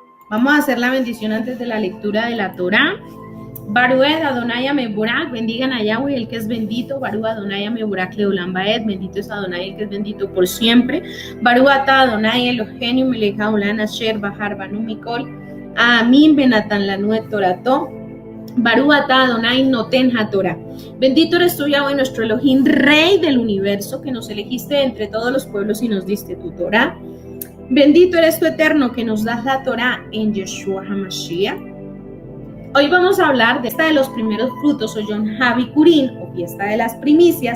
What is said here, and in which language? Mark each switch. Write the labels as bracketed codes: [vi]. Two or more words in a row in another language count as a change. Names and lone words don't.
[es] Vamos a hacer la bendición antes de la lectura de la Torá. [he] ברוך אדני המבורך, [es] bendigan a Yahweh, el que es bendito. [he] ברוך אדני המבורך לעולם ועד, [es] bendito es Adonai, el que es bendito por siempre. [he] ברוך אתה אדני אלהינו מלך העולם אשר בחר בנו מכל. העמים ונתן לנו תורתו. ברוך אתה אדני נותן התורה. [es] Bendito eres tú, Yahweh, nuestro Elohim, Rey del universo, que nos elegiste entre todos los pueblos y nos diste tu Torah. Bendito eres tú, Eterno, que nos das la Torah en Yeshua HaMashiach. Hoy vamos a hablar de esta de los primeros frutos, o Yom HaBikurim, o fiesta de las primicias.